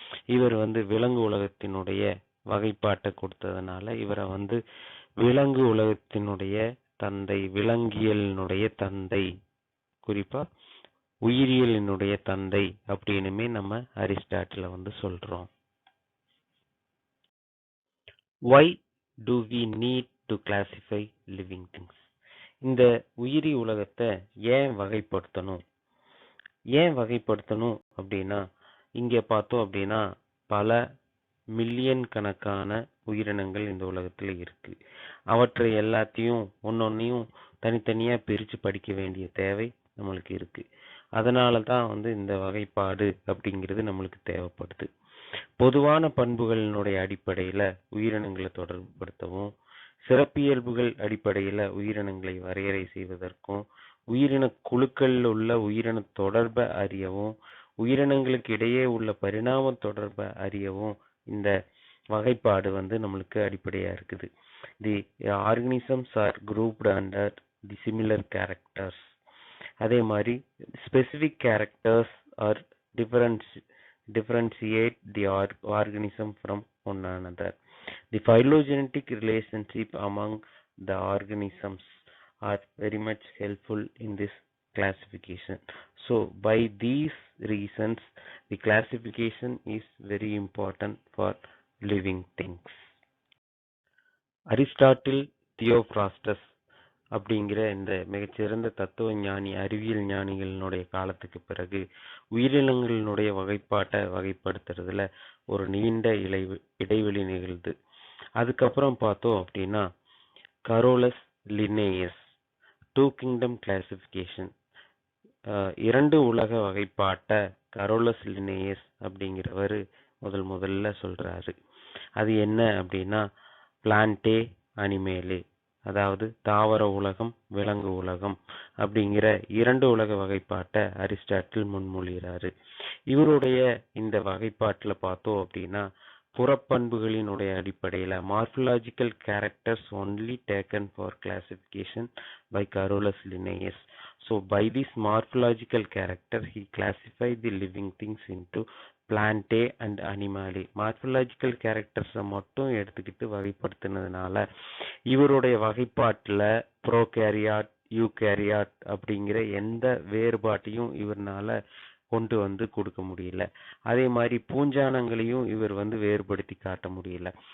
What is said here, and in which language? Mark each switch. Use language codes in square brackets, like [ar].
[ta] இவர் விலங்கு உலகத்தினுடைய வகைப்பாட்டை கொடுத்ததுனால இவரை விலங்கு உலகத்தினுடைய தந்தை, விலங்கியலினுடைய தந்தை, குறிப்பா உயிரியலினுடைய தந்தை அப்படின்னுமே நம்ம அரிஸ்டாட்டில சொல்றோம். [en] Why do we need to classify living things? [ta] இந்த உயிரி உலகத்தை ஏன் வகைப்படுத்தணும்? ஏன் வகைப்படுத்தணும் அப்படின்னா, இங்க பார்த்தோம் அப்படின்னா பல மில்லியன் கணக்கான உயிரினங்கள் இந்த உலகத்துல இருக்கு. அவற்றை எல்லாத்தையும் ஒன்னொன்னையும் தனித்தனியா பிரிச்சு படிக்க வேண்டிய தேவை நம்மளுக்கு இருக்கு. அதனால தான் இந்த வகைப்பாடு அப்படிங்கிறது நம்மளுக்கு தேவைப்படுது. பொதுவான பண்புகளினுடைய அடிப்படையில உயிரினங்களை தொடர்புபடுத்தவும், சிறப்பியல்புகள் அடிப்படையில உயிரினங்களை வரையறை செய்வதற்கும், உயிரின குழுக்களில் உள்ள உயிரின தொடர்பை அறியவும், உயிரினங்களுக்கு இடையே உள்ள பரிணாம தொடர்பை அறியவும் இந்த வகைப்பாடு நம்மளுக்கு அடிப்படையா இருக்குது. [en] The organisms are grouped under the similar characters. [ta] அதே மாதிரி [en] Specific characters are differentiate the organism from one another. The phylogenetic relationship among the organisms are very much helpful in this classification. So by these reasons the classification is very important for living things. [ta] Aristotle தியோப்ராஸ்டஸ் அப்படிங்கிற இந்த மிகச்சிறந்த தத்துவ ஞானி, அறிவியல் ஞானிகளினுடைய காலத்துக்கு பிறகு உயிரினங்களினுடைய வகைப்பாட்டை வகைப்படுத்துறதுல ஒரு நீண்ட இடைவெளி நிகழ்து. அதுக்கப்புறம் பார்த்தோம் அப்படின்னா Carolus Linnaeus two kingdom classification, இரண்டு உலக வகைப்பாட்டை கரோலஸ் லின்னேயஸ் அப்படிங்கிறவர் முதல்ல சொல்றாரு. அது என்ன அப்படின்னா பிளான்டே அனிமேலே, அதாவது தாவர உலகம் விலங்கு உலகம் அப்படிங்கிற இரண்டு உலக வகைப்பாட்டை அரிஸ்டாட்டில் முன்மொழிகிறாரு. இவருடைய இந்த வகைப்பாட்டுல பார்த்தோம் அப்படின்னா புறப்பண்புகளினுடைய அடிப்படையில [en] Morphological characters only taken for classification by Carolus Linnaeus. So by this morphological character he classified the living things into Plantae and Animalia. [ta] மார்பலாஜிக்கல் கேரக்டர்ஸை மட்டும் எடுத்துக்கிட்டு வகைப்படுத்தினதுனால இவருடைய வகைப்பாட்டில் ப்ரோகேரியாட் யூகேரியாட் அப்படிங்கிற எந்த வேறுபாட்டையும் இவரால் கொண்டு கொடுக்க முடியல. அதே மாதிரி பூஞ்சானங்களையும் இவர் வேறுபடுத்தி காட்ட முடியல.